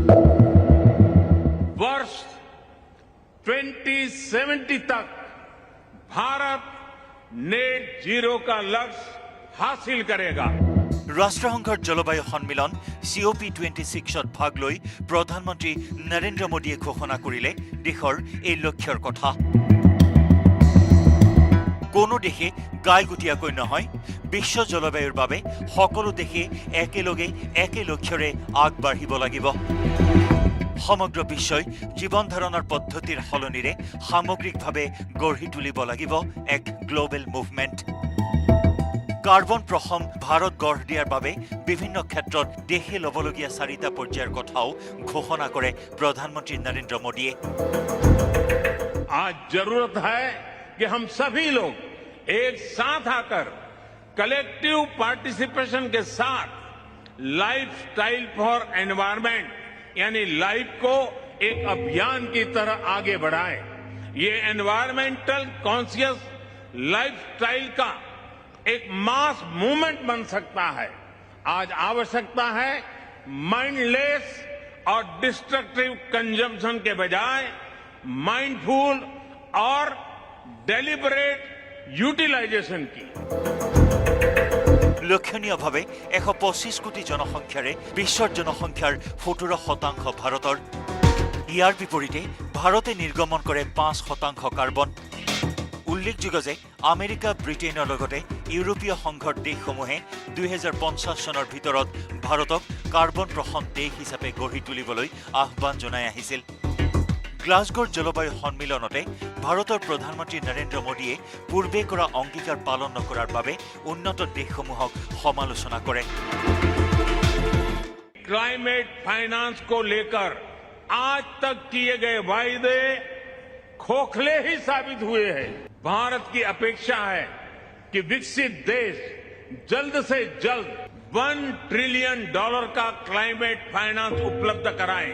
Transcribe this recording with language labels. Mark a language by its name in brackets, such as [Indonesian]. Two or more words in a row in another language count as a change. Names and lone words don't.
[Hindi] वर्ष 2070 तक भारत नेट जीरो का लक्ष्य हासिल करेगा। [Assamese] ৰাষ্ট্ৰসংঘৰ জলবায়ু সন্মিলন COP26ত ভাগ লৈ প্ৰধানমন্ত্ৰী নৰেন্দ্ৰ মোদীয়ে ঘোষণা কৰিলে দেশৰ এই লক্ষ্যৰ কথা। কোনো দেশে গাইগুটীয়াকৈ নহয়, বিশ্ব জলবায়ুৰ বাবে সকলো দেশে একেলগে একে লক্ষ্যৰে আগবাঢ়িব লাগিব। সমগ্ৰ বিশ্বই জীৱন ধাৰণৰ পদ্ধতিৰ সলনিৰে সামগ্ৰিকভাৱে গঢ়ি তুলিব লাগিব এক [English] global movement. [Assamese] কাৰ্বন প্ৰসম ভাৰত গঢ় দিয়াৰ বাবে বিভিন্ন ক্ষেত্ৰত দেশে ল'বলগীয়া 4টা পৰ্যায়ৰ কথাও ঘোষণা কৰে প্ৰধানমন্ত্ৰী নৰেন্দ্ৰ মোদীয়ে। [Hindi] आज जरूरत है कि हम सभी लोग एक साथ आकर [English] collective participation [Hindi] के साथ [English] lifestyle for environment [Hindi] यानी लाइफ को एक अभियान की तरह आगे बढ़ाएं। ये [English] environmental conscious lifestyle [Hindi] का एक [English] mass movement [Hindi] बन सकता है। आज आवश्यकता है माइंडलेस और [English] destructive consumption [Hindi] के बजाय माइंडफुल और [English] deliberate utilization [Hindi] की। [Assamese] লক্ষণীয়ভাৱে 125 কোটি জনসংখ্যাৰে বিশ্বৰ জনসংখ্যাৰ 17% ভাৰতৰ। ইয়াৰ বিপৰীতে ভাৰতে নিৰ্গমন কৰে 5% কাৰ্বন। উল্লেখযোগ্য যে আমেৰিকা, ব্ৰিটেইনৰ লগতে ইউৰোপীয় সংঘৰ দেশসমূহে 2050 চনৰ ভিতৰত ভাৰতক কাৰ্বন প্ৰসম দেশ হিচাপে গঢ়ি তুলিবলৈ আহ্বান জনাই আহিছিল। গ্লাছগোৰ জলবায়ু সন্মিলনতে ভাৰতৰ প্ৰধানমন্ত্ৰী নৰেন্দ্ৰ মোদীয়ে পূৰ্বে কৰা অংগীকাৰ পালন নকৰাৰ বাবে উন্নত দেশসমূহক সমালোচনা কৰে। [English] climate finance [Hindi] को लेकर आज तक किए गए वायदे खोखले ही साबित हुए हैं। भारत की अपेक्षा है कि विकसित देश जल्द से जल्द $1 ट्रिलियन का [English] climate finance [Hindi] उपलब्ध कराएं।